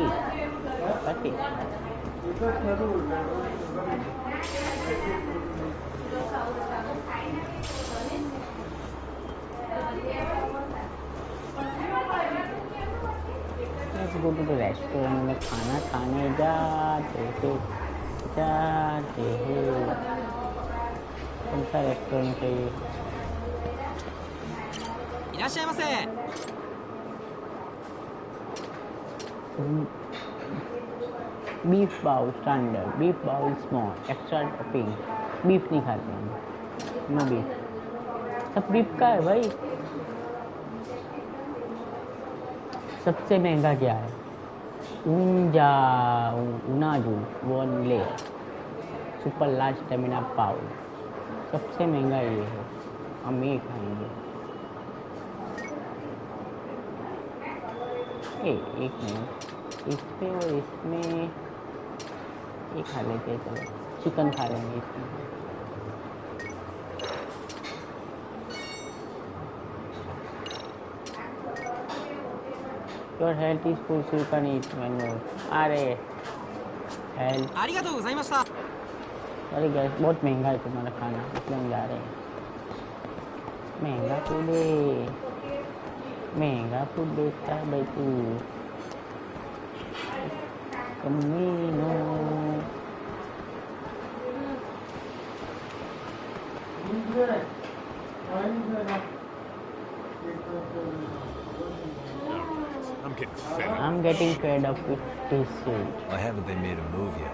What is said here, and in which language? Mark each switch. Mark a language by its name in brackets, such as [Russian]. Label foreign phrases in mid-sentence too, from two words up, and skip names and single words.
[English] Okay. Let's go to the restaurant [Hindi] में खाना खाने जाते हैं कौन सा रेस्टोरेंट है ये [Japanese] いらっしゃいませ [English] beef bowl standard beef bowl small extra topping beef [Hindi] नहीं खाते हम [English] no beef [Hindi] सब बीफ का है भाई सबसे महंगा क्या है उनाजू वन ले [English] super large stamina bowl [Hindi] सबसे महंगा ये है हम ये खाएंगे एक मिनट इस पे और इसमें ये खा लेते हैं चलो चिकन खा लेंगे इसमें [English] Your health is full so you can eat one more. [Hindi] अरे health [Japanese] ありがとうございました [Hindi] अरे गैस बहुत महंगा है तुम्हारा खाना इसलिए हम जा रहे हैं महंगा फूड देता है भाई तू कमीनो [English] I'm getting fed up with this shit. Why haven't they made a move yet?